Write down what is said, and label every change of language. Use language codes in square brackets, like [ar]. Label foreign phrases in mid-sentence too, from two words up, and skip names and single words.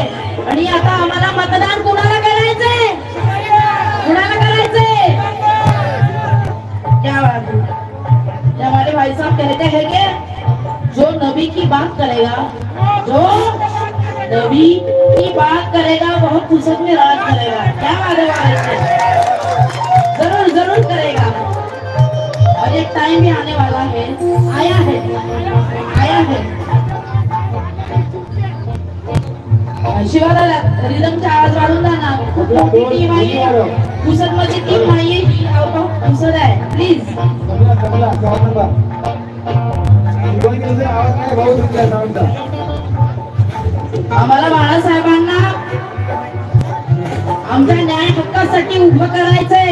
[mr] आणि आता आम्हाला मतदान कुणाला करायचंय? कुणाला करायचंय? [hi] क्या बात है. हमारे भाई साहब कहते हैं कि जो नबी की बात करेगा, जो नबी की बात करेगा वह फुर्सत में राज करेगा. क्या बात है, जरूर जरूर करेगा. एक टाइम भी आने वाला है, आया है। [mr] शिवाला रिदमचा आवाज वाढून द्या ना. कोणती टीम आहे? पुसद मध्ये टीम नाहीये ही पुसद आहे. प्लीज आम्हाला बाळासाहेबांना आमच्या न्याय हक्कासाठी उभं करायचंय.